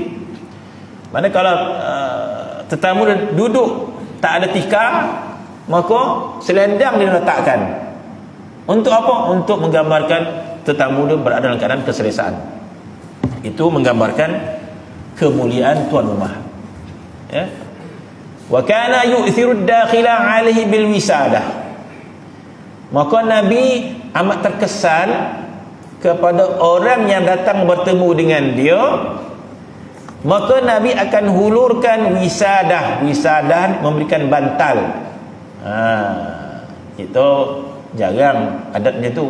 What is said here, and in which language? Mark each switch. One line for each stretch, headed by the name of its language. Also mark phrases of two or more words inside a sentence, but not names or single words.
Malay: Mana kalau tetamu duduk tak ada tikar, maka selendang dia letakkan. Untuk apa? Untuk menggambarkan tetamu dia berada dalam keadaan keselesaan. Itu menggambarkan kemuliaan tuan rumah.
Arabic: وكان يؤثر الداخل عليه بالوسادة.
Malay: Maka Nabi amat terkesan kepada orang yang datang bertemu dengan dia, maka Nabi akan hulurkan wisadah. Wisadah memberikan bantal. Itu jarang adatnya tu.